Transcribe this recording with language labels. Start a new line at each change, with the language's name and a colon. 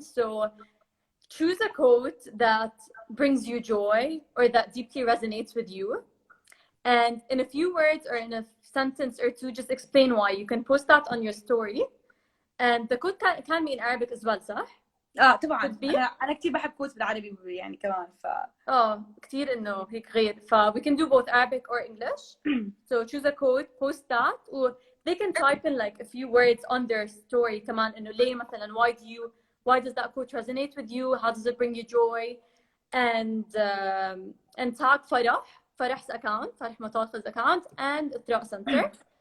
English: So choose a quote that brings you joy or that deeply resonates with you. And in a few words or in a sentence or two, just explain why. You can post that on your story. And the quote can be in Arabic as well, صح؟
Arabic: طبعا أنا كتير بحب quotes بالعربي يعني كمان كتير إنه هيك غير.
English: we can do both Arabic or English. So choose a quote, post that, or they can type in like a few words on their story
Arabic: كمان إنه ليه مثلا
English: why does that quote resonate with you? How does it bring you joy? And tag Farrah's account, Farrah Matalka's account, and Ithraa Center.